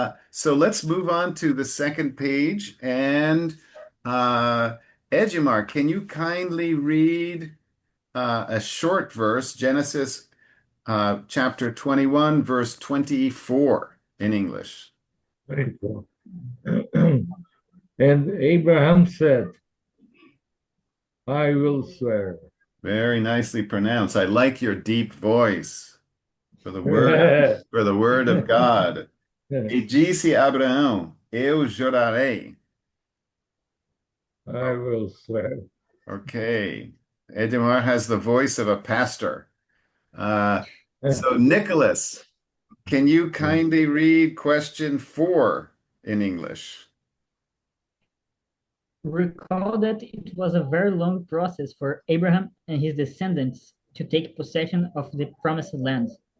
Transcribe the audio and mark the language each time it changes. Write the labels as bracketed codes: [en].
[en] So let's move on to the second page. And Ejimar, can you kindly read a short verse, Genesis chapter 21, verse 24 in English? Very cool. And Abraham said, I will swear. Very nicely pronounced. I like your deep voice for the word of God. [pt] E disse Abraão, eu jurarei. [en] I will swear. Okay. Edmar has the voice of a pastor. Uh, so, Nicholas, can you kindly read question four in English? recall that it was a very long process for Abraham and his descendants to take possession of the promised land.